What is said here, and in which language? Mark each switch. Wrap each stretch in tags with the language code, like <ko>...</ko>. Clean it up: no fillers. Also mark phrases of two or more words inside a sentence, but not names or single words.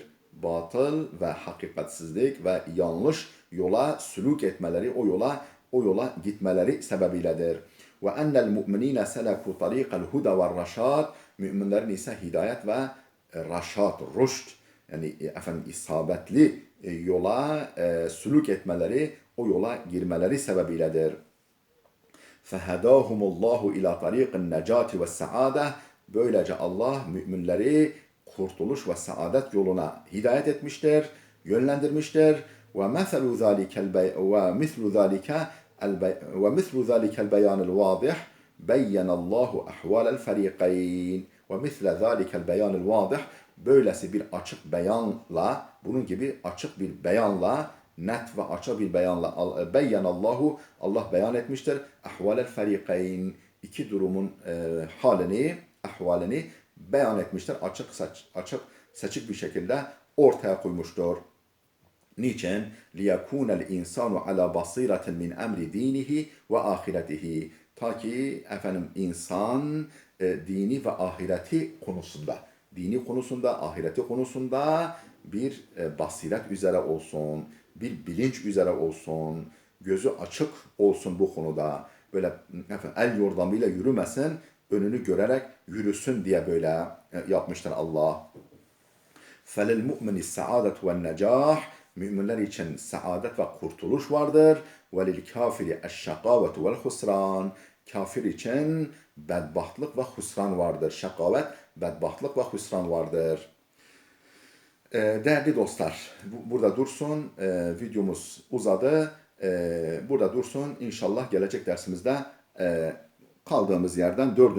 <tr>Batıl ve hakikatsizlik ve yanlış yola suluk etmeleri, o yola gitmeleri sebebiyledir.</tr> <ar>وَأَنَّ الْمُؤْمِنِينَ سَلَكُوا طَرِيقَ الْهُدَى وَالرَّشَادِ</ar> <tr>müminlerin ise hidayet ve raşad, rüşt yani isabetli yola suluk etmeleri, o yola girmeleri sebebiyledir.</tr> <ar>فَهَدَاهُمُ اللّٰهُ اِلَى طَرِيقِ النَّجَاتِ وَالسَّعَادَةِ</ar> <tr>Böylece Allah müminleri kurtuluş ve saadet yoluna hidayet etmiştir, yönlendirmiştir.</tr> <ar>وَمِثْلُ ذَٰلِكَ الْبَيَانِ الْوَاضِحِ بَيَّنَ اللّٰهُ اَحْوَالَ الْفَرِيقَيْنِ وَمِثْلَ ذَٰلِكَ الْبَيَانِ الْوَاضِحِ</ar> <tr>Böylesi bir açık beyanla, bunun gibi açık bir beyanla, net ve açık bir beyanla beyyanallahu Allah beyan etmiştir.</tr> <ar>أَحْوَالَ الْفَرِيقَيْنِ</ar> <tr>iki durumun ahvalini beyan etmiştir. Açık seçik bir şekilde ortaya koymuştur. Niçin?</tr> <ar>لِيَكُونَ الْاِنْسَانُ عَلَى بَصِيرَةٍ مِنْ اَمْرِ دِينِهِ وَآخِرَتِهِ</ar> <tr>Ta ki insan dini ve ahireti konusunda, ahireti konusunda bir basiret üzere olsun, bir bilinç üzere olsun, gözü açık olsun bu konuda. Böyle el yordamıyla yürümesin, önünü görerek yürüsün diye böyle yapmıştır Allah.</tr> <ar>فَلِلْمُؤْمِنِ السَّعَادَةُ وَالنَّجَاحِ</ar> <tr>Müminler için saadet ve kurtuluş vardır.</tr> <ar>وَلِلْكَافِرِ الشَّقَاوَةُ وَالْخُسْرَانِ</ar> <tr>Kafir için bedbahtlık ve husran vardır. Şakavet, bedbahtlık ve husran vardır. Değerli dostlar, burada dursun. Videomuz uzadı. Burada dursun. İnşallah gelecek dersimizde kaldığımız yerden 4.</tr>